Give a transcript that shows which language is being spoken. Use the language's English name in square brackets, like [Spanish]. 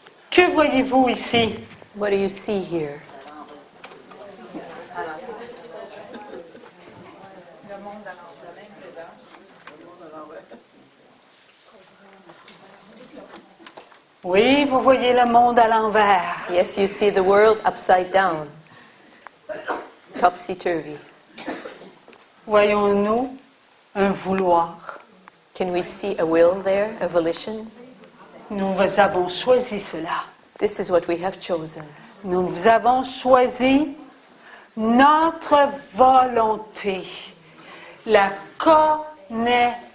[French] Que voyez-vous ici? [English] What do you see here? [French] Oui, vous voyez le monde à l'envers. [English] Yes, you see the world upside down. Topsy-turvy. [French] Voyons-nous un vouloir? [English] Can we see a will there, a volition? [French] Nous avons choisi cela. [English] This is what we have chosen. [French] Nous avons choisi notre volonté, la connaissance.